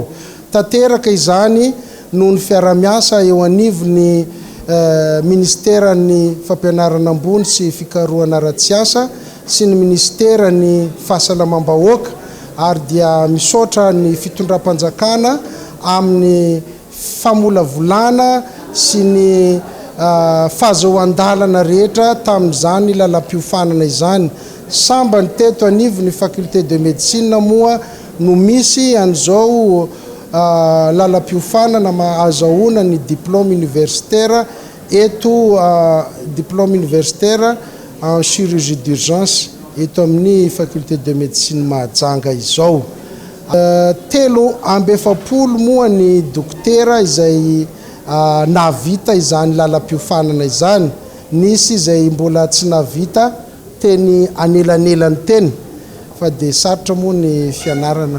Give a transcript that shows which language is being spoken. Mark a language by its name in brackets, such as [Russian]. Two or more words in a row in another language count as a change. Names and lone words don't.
[Malagasy] Tateraka izany no ny fiaramiasa eo anivony ministeran'ny fampianarana ambony sy fikarohana ara-tsiasa sy ny ministeran'ny fahasalamam-bahoaka ary dia misaotra ny fitondram-panjakana amin'ny famolavolana sy ny fahazoan-dalana rehetra tamin'izany lalam-piofanana izany. Samba ny teto anivony [French] faculté de médecine [Malagasy] moa no misy an'izao lalam-piofanana azahoana ny [French] diplôme universitaire [Malagasy] eto [French] diplôme universitaire en chirurgie d'urgence [Malagasy] eto amin'ny [French] faculté de médecine [Malagasy] Mahajanga izao. Telo amby efapolo moa ny dokotera izay navita izany lalam-piofanana izany. Nisy izay mbola tsy navita teny anelanelany teny fa de sarotra moa ny fianarana